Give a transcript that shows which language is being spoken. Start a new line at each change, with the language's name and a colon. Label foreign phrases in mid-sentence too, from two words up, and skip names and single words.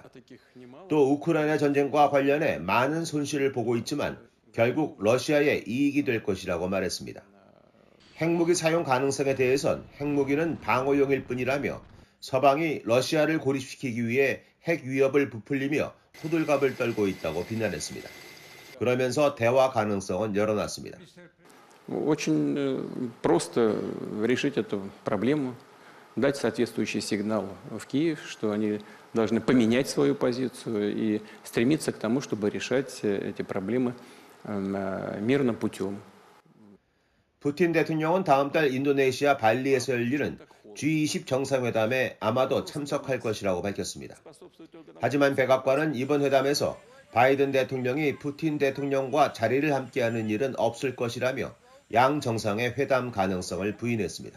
Korean: 또 우크라이나 전쟁과 관련해 많은 손실을 보고 있지만 결국 러시아의 이익이 될 것이라고 말했습니다. 핵무기 사용 가능성에 대해선 핵무기는 방어용일 뿐이라며 서방이 러시아를 고립시키기 위해 핵 위협을 부풀리며 호들갑을 떨고 있다고 비난했습니다. 그러면서 대화 가능성은 열어놨습니다.
Russian: Очень просто решить эту проблему, дать соответствующий сигнал в Киев, что они должны поменять свою позицию и стремиться к тому, чтобы решать эти проблемы мирным путем.
Korean: 푸틴 대통령은 다음 달 인도네시아 발리에서 열리는 G20 정상회담에 아마도 참석할 것이라고 밝혔습니다. 하지만 백악관은 이번 회담에서 바이든 대통령이 푸틴 대통령과 자리를 함께하는 일은 없을 것이라며 양 정상의 회담 가능성을 부인했습니다.